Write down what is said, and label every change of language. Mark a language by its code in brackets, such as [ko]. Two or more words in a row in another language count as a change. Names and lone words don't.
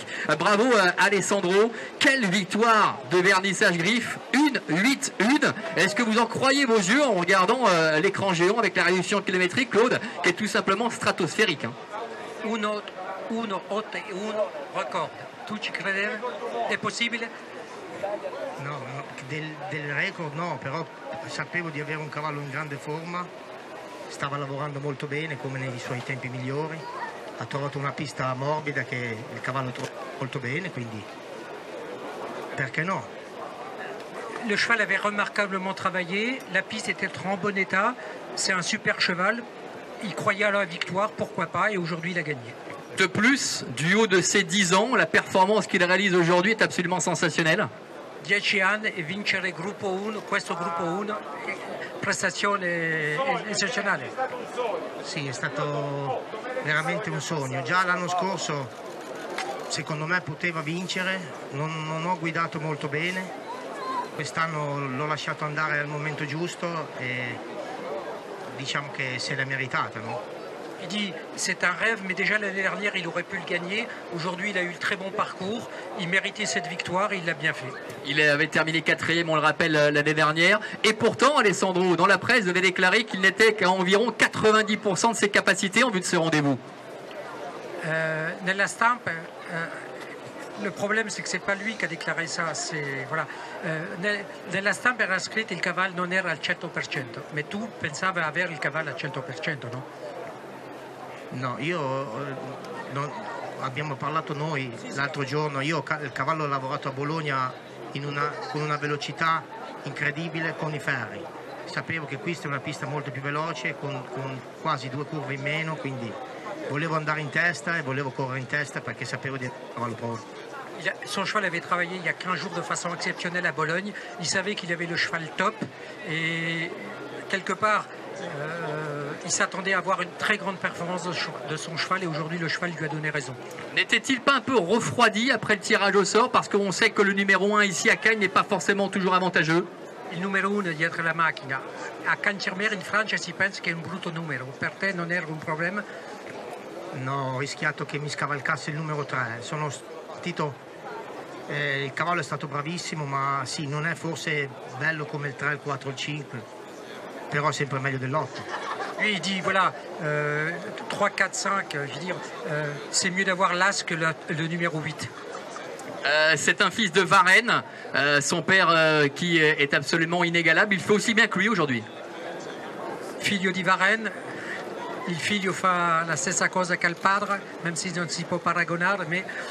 [fr] Bravo Alessandro. Quelle victoire de Vernissage Griffe. 1-8-1. Est-ce que vous en croyez vos yeux en regardant l'écran géant avec la réduction kilométrique, Claude, qui est tout simplement stratosphérique, hein? 1-8-1 record. [it] Tu ci credevi? È possibile? No, del record no, però sapevo di avere un cavallo in grande forma, stava lavorando molto bene come nei suoi tempi migliori, ha trovato una pista morbida che il cavallo trova molto bene, quindi perché no? [fr] Le cheval avait remarquablement travaillé, la piste était en bon état, c'est un super cheval, il croyait à la victoire, pourquoi pas, et aujourd'hui il a gagné. De plus, du haut de ses 10 ans, la performance qu'il réalise aujourd'hui est absolument sensationnelle. [it] 10 anni e vincere gruppo 1, questo gruppo 1, prestazione eccezionale. Sì, è stato veramente un sogno. Già l'anno scorso, secondo me, poteva vincere, non ho guidato molto bene, quest'anno l'ho lasciato andare al momento giusto e diciamo che se l'è meritata, no? [fr] Il dit c'est un rêve, mais déjà l'année dernière il aurait pu le gagner. Aujourd'hui il a eu le très bon parcours, il méritait cette victoire et il l'a bien fait. Il avait terminé 4e, on le rappelle, l'année dernière. Et pourtant, Alessandro, dans la presse, devait déclarer qu'il n'était qu'à environ 90% de ses capacités en vue de ce rendez-vous. [it] Nella stampa, [fr] le problème c'est que c'est pas lui qui a déclaré ça. Voilà. [it] Nella stampa era scritto il cavallo non era al 100%, mais tu pensavi avere il cavallo al 100%, no? No, abbiamo parlato noi l'altro giorno, il cavallo ho lavorato a Bologna con una velocità incredibile con i ferri. Sapevo che questa è una pista molto più veloce, con quasi 2 curve in meno, quindi volevo andare in testa e volevo correre in testa perché sapevo di avere il cavallo pronto. [fr] Son cheval avait travaillé il y a 15 jours de façon exceptionnelle à Bologne. Il savait qu'il avait le cheval top et quelque part il s'attendait à avoir une très grande performance de son cheval et aujourd'hui le cheval lui a donné raison. N'était-il pas un peu refroidi après le tirage au sort parce qu'on sait que le numéro 1 ici à Cagnes n'est pas forcément toujours avantageux? [it] Il numero 1 dietro la macchina. A Cannes-sur-Mer in Francia si pensa che è un brutto numero. Per te non era un problema? No, ho rischiato che mi scavalcasse il numero 3. Sono partito... il cavallo è stato bravissimo, ma sì, non è forse bello come il 3, il 4, il 5, però è sempre meglio dell'8. [fr] Lui il dit voilà, 3, 4, 5, je veux dire, c'est mieux d'avoir l'as que le numéro 8. C'est un fils de Varenne, son père qui est absolument inégalable. Il fait aussi bien que lui aujourd'hui. [it] Figlio di Varenne, il figlio fa la stessa cosa che il padre, [fr] même si [it] non si può paragonare, ma...